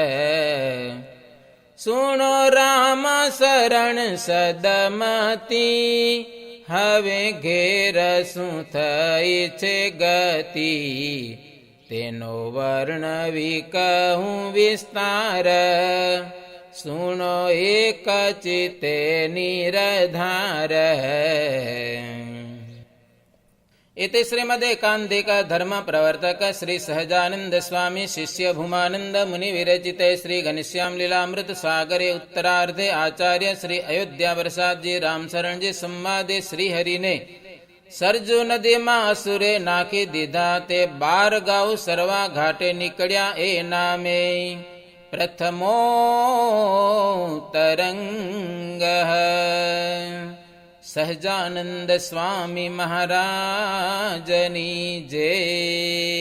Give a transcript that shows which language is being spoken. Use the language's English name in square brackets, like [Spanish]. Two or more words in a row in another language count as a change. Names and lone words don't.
[Gujarati] સુણો રામ શરણ સદમતી, હવે ઘેર શું થઈ છે ગતિ. તેનો વર્ણવી કહું વિસ્તાર, સુણો એક ચિત્તે નિરધાર. [Sanskrit] इति श्रीमदेकान्तिक धर्म प्रवर्तक श्री सहजानंद स्वामी शिष्य भूमानंद मुनि विरचिते श्री घनश्याम लीलामृत सागरे उत्तरार्धे आचार्य श्री अयोध्या प्रसाद जी रामशरण जी संवादे [Gujarati] શ્રી હરિ ને સરજૂ નદી માં અસુરે નાખી દીધા તે 12 ગામ સરવા ઘાટે નિકળ્યા એ નામે. [Sanskrit] प्रथमोत्तरङ्गः। [Gujarati] સહજાનંદ સ્વામી મહારાજની જય।